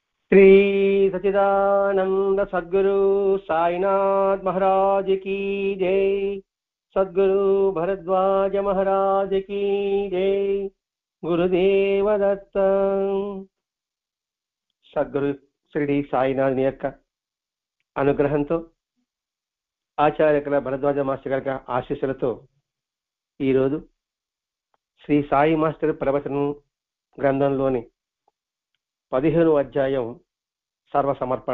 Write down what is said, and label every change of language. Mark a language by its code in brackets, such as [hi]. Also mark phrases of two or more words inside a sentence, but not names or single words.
[hi] श्री सच्चिदानंद सद्गुरु साईनाथ महाराज की जय। सद्गुरु भरद्वाज महाराज की जय। गुरुदेव दत्त। [te] సద్గురు శ్రీ సాయినాథుని యొక్క అనుగ్రహంతో ఆచార్యకుల భరద్వాజ మాస్టర్ గారి ఆశీస్సులతో ఈరోజు శ్రీ సాయి మాస్టర్ ప్రవచనం గ్రంథంలోని 15వ అధ్యాయం సర్వసమర్పణ.